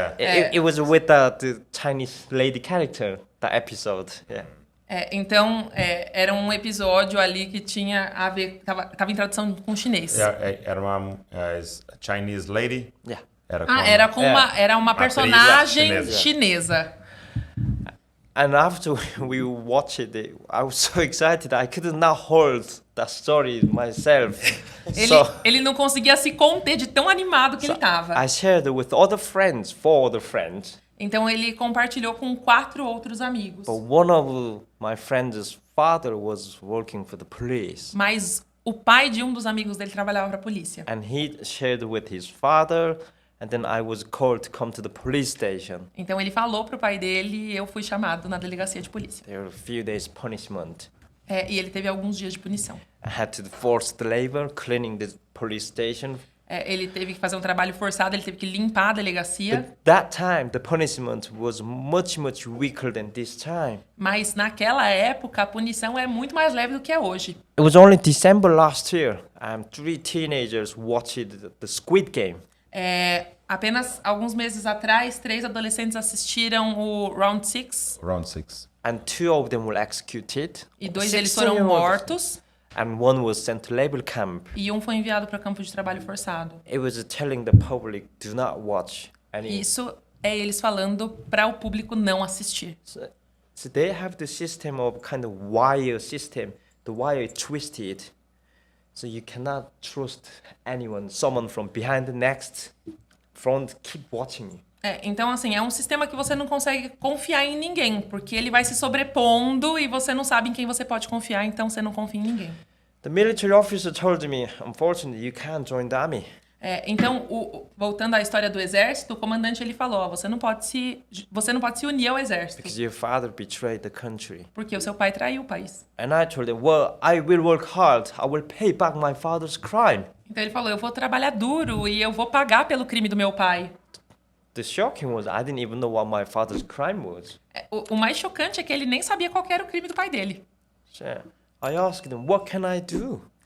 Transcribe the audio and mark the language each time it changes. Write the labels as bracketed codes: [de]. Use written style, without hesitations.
[en] It was with the Chinese lady character, the episode. Yeah. [pt] Então, era um episódio ali que tinha a ver... Tava em tradução com chinês. Era uma [en] Chinese lady? Yeah. [pt] Era uma Atriz personagem chinesa. [en] And after we watched it, I was so excited I could not hold the story myself. [pt] Ele não conseguia se conter de tão animado que ele tava. [en] I shared with other friends, 4 other friends. [pt] Então ele compartilhou com 4 outros amigos. [en] But one of my friends' father was working for the police. [pt] Mas o pai de um dos amigos dele trabalhava para a polícia. [en] And he shared with his father, and then I was called to come to the police station. [pt] Então ele falou pro pai dele e eu fui chamado na delegacia de polícia. [en] There were a few days punishment. [pt] E ele teve alguns dias de punição. [en] I had to forced labor cleaning the police station. [pt] Ele teve que fazer um trabalho forçado, ele teve que limpar a delegacia. [en] But that time, the punishment was much weaker than this time. [pt] Mas naquela época, a punição é muito mais leve do que é hoje. [en] It was only December last year. 3 teenagers watched the Squid Game. [pt] Apenas alguns meses atrás, 3 adolescentes assistiram o Round 6. Round 6. [en] And 2 of them were executed. [pt] E 2 deles foram mortos. [en] And one was sent to labor camp. [pt] E um foi enviado para campo de trabalho forçado. [en] It was telling the public do not watch any. [pt] Isso é eles falando para o público não assistir. [en] So they have the system of kind of wire system. The wire is twisted, so you cannot trust anyone. Someone from behind the next front keep watching you. [pt] Então, assim, é um sistema que você não consegue confiar em ninguém, porque ele vai se sobrepondo e você não sabe em quem você pode confiar, então você não confia em ninguém. [en] The military officer told me, unfortunately, you can't join the army. [pt] Então, voltando à história do exército, o comandante ele falou, você não pode se unir ao exército. [en] Because your father betrayed the country. [pt] Porque o seu pai traiu o país. [en] And I told him, well, I will work hard. I will pay back my father's crime. [pt] Então ele falou, eu vou trabalhar duro e eu vou pagar pelo crime do meu pai. [en] The shocking was I didn't even know what my father's crime was. [pt] O mais chocante é que ele nem sabia qual era o crime do pai dele. [en] So I asked him, what can I do?